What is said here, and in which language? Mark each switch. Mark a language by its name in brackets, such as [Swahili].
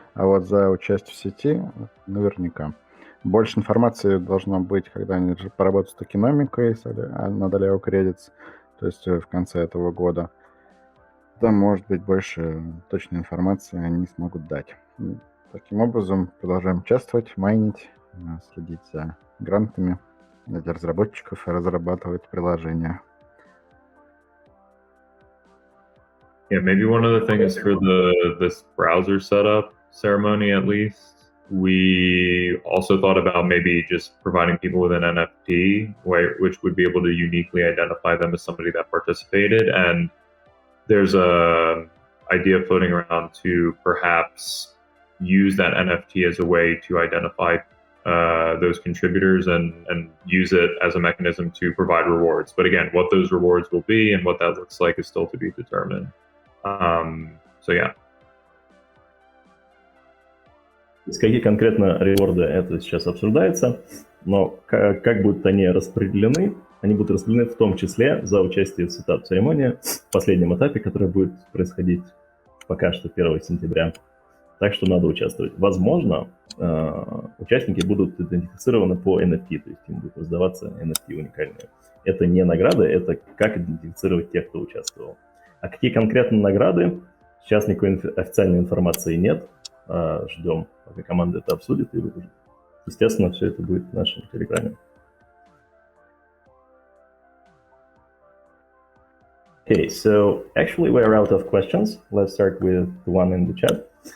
[Russian] А вот за участие в сети наверняка. Больше информации должно быть, когда они поработают с токеномикой над Aleo Credits, то есть в конце этого года. Там, может быть, больше точной информации они смогут дать. Таким образом, продолжаем участвовать, майнить, следить за грантами для разработчиков и разрабатывать приложения. [English] Yeah, maybe one of the things for this browser setup ceremony, at least, we also thought about maybe just providing people with an NFT, which would be able to uniquely identify them as somebody that participated. And there's a idea floating around to perhaps use that NFT as a way to identify those contributors and use it as a mechanism to provide rewards. But again, what those rewards will be and what that looks like is still to be determined. So yeah. [Russian] То есть какие конкретно реворды, это сейчас обсуждается, но как будут они распределены? Они будут распределены в том числе за участие в сетап-церемонии в последнем этапе, который будет происходить пока что 1 сентября. Так что надо участвовать. Возможно, участники будут идентифицированы по NFT, то есть им будут раздаваться NFT уникальные. Это не награды, это как идентифицировать тех, кто участвовал. А какие конкретно награды? Сейчас никакой официальной информации нет. Ждем, пока команда это обсудит и выложит. Естественно, все это будет в нашем телеграме. [English] Okay, so actually we're out of questions. Let's start with the one in the chat.